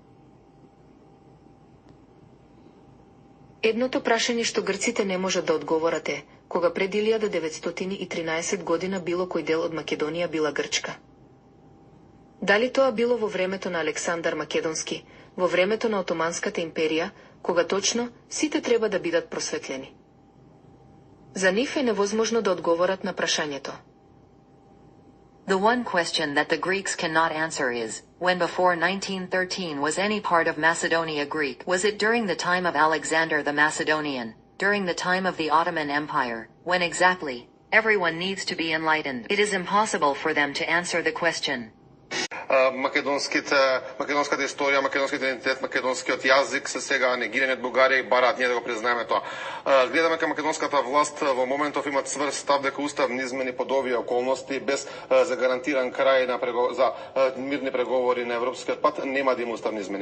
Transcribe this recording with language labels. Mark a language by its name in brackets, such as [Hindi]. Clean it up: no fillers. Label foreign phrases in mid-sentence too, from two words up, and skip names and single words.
[Macedonian] Едното прашање што грците не можат да одговорат е, кога пред 1913 година било кој дел од Македонија била грчка. Дали тоа било во времето на Александар Македонски, во времето на Отоманската империја, кога точно сите треба да бидат просветлени? За нив е невозможно да одговорат на прашањето. [English] The one question that the Greeks cannot answer is, when before 1913 was any part of Macedonia Greek? Was it during the time of Alexander the Macedonian, during the time of the Ottoman Empire? When exactly? Everyone needs to be enlightened. It is impossible for them to answer the question. [Macedonian] Македонската историја, македонскиот идентитет, македонскиот јазик се сега негирани од Бугарија и бараат ние да го признаеме тоа. Гледаме кај македонската власт во моментов имат цврст став дека уставни измени под овие околности без за гарантиран крај за мирни преговори на европскиот пат нема да има уставни измени.